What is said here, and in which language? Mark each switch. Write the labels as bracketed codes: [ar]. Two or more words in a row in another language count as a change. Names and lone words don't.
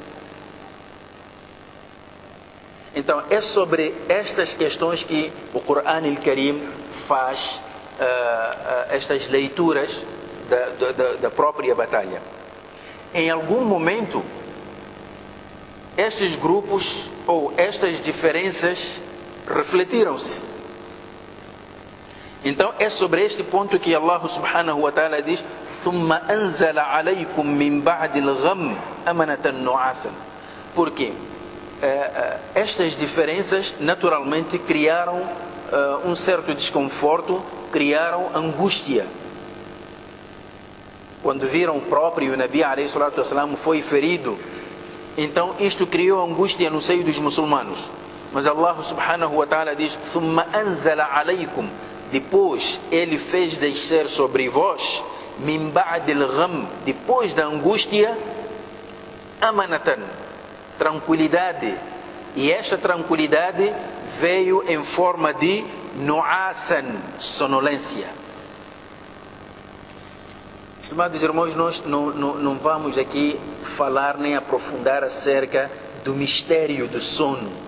[pt] Então, é sobre estas questões que o Corão Al-Karim faz estas leituras da própria batalha. Em algum momento, estes grupos ou estas diferenças refletiram-se. Então é sobre este ponto que Allah [ar] سبحانه وتعالى diz: ثُمَّ أَنزَلَ عَلَيْكُمْ مِنْ بَعْدِ الْغَمِّ أَمَنَةً نُعَاسًا. [pt] Porque estas diferenças naturalmente criaram um certo desconforto, criaram angústia. Quando viram o próprio Nabi [ar] عليه الصلاة والسلام [pt] foi ferido, então isto criou angústia no seio dos muçulmanos. [ar] Mas Allah سبحانه وتعالى diz: ثُمَّ أَنزَلَ عَلَيْكُمْ. [pt] Depois ele fez descer sobre vós, [ar] من بعد الغم, [pt] depois da angústia, amanatan, tranquilidade. E esta tranquilidade veio em forma de nu'asan, sonolência. Estimados irmãos, nós não vamos aqui falar nem aprofundar acerca do mistério do sono.